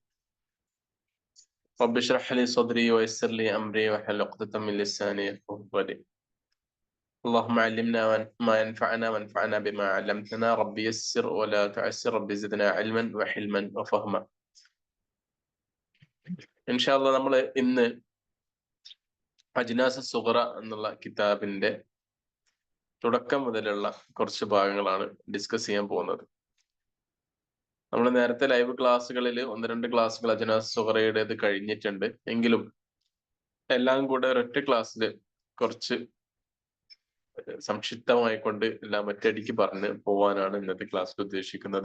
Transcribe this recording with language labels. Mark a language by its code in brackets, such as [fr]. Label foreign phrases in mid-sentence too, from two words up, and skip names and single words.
[ar] رب اشرح لي صدري ويسر لي أمري واحلل عقدة من لساني يفقهوا قولي اللهم علمنا ما ينفعنا وانفعنا بما علمتنا ربي يسر ولا تعسر ربي زدنا علما وحلما وفهما إن شاء الله [ml] നമ്മൾ ഇന്ന് അജ്നാസ് സുഗറ എന്നുള്ള കിതാബിന്റെ തുടക്കം മുതലുള്ള കുറച്ച് ഭാഗങ്ങളാണ് ഡിസ്കസ് ചെയ്യാൻ പോകുന്നത്. നമ്മൾ നേരത്തെ ലൈവ് ക്ലാസ്സുകളിൽ 1-2 ക്ലാസ്സുകൾ അജ്നാസ് സുഗറയുടേത് കഴിഞ്ഞിട്ടുണ്ട്. എങ്കിലും എല്ലാം കൂടെ ഒരൊറ്റ ക്ലാസ്സിൽ കുറച്ച് സംക്ഷിപ്തമായിക്കൊണ്ട് എല്ലാം ഒറ്റയടിക്ക് പറഞ്ഞ് പോവാനാണ് ഇന്നത്തെ ക്ലാസ്സിൽ ഉദ്ദേശിക്കുന്നത്.